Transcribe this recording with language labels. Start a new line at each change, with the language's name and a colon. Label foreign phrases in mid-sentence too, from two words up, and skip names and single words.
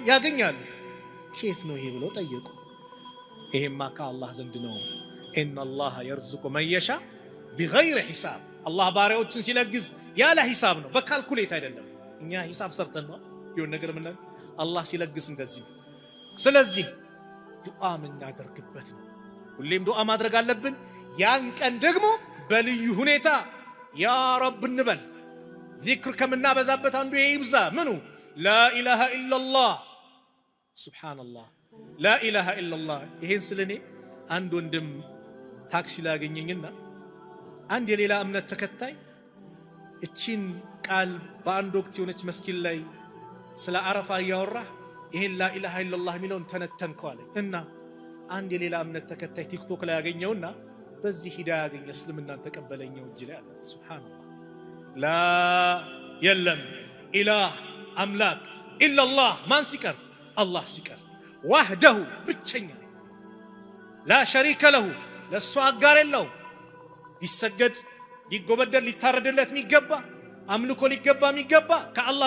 Amharic: ያገኛሉ ከየት ነው ይሄ ብለው ጠየቁ ይሄማ ከአላህ ዘንድ ነው
Arabic: إن الله يرزق من يشاء
Amharic: بغير ሒሳብ አላህ ባሪያዎችን ሲለግስ ያለ ሒሳብ ነው በካልኩሌት አይደለም እኛ ሒሳብ ሰርተን ነው ይሁን ነገር ምን አላህ ሲለግስ እንደዚህ ነው ስለዚህ ዱዓ ምናደርግበት ነው ሁሌም ዱዓ ማድረግ አለብን ያን ቀን ደግሞ በልዩ ሁኔታ
Arabic: يا رب
Amharic: እንበል ዚክር ከምናበዛበት አንዱ ይብዛ ምኑ
Arabic: لا إله إلا الله سبحان الله لا إله إلا الله
Amharic: ይሄን ስለኔ አንድ ወንድም ታክሲ ላገኘኝና አንድ የሌላ እምነት ተከታይ እቺን ቃል በአንድ ወቅት የሆነች መስጊድ ላይ ስለ አረፋ ያወራ ይሄን
Arabic: لا إله إلا الله
Amharic: ሚለውን ተነተንከው አለኝ እና አንድ የሌላ እምነት ተከታይ ቲክቶክ ላይ ያገኘውና በዚህ ሂዳያ ያገኘ እስልምናን ተቀበለኛው እጅ ላይ አለ
Arabic: سبحان الله لا
Amharic: የለም ኢላህ አምላክ ኢላላህ ማን ሲቀር አላህ ሲቀር ወህደሁ ብቸኛ
Arabic: لا شريك له
Amharic: ለሱ አጋር የለው ሊሰገድ ሊጎበደል ሊታረድለት የሚገባ አምልኮ ሊገባ የሚገባ ከአላህ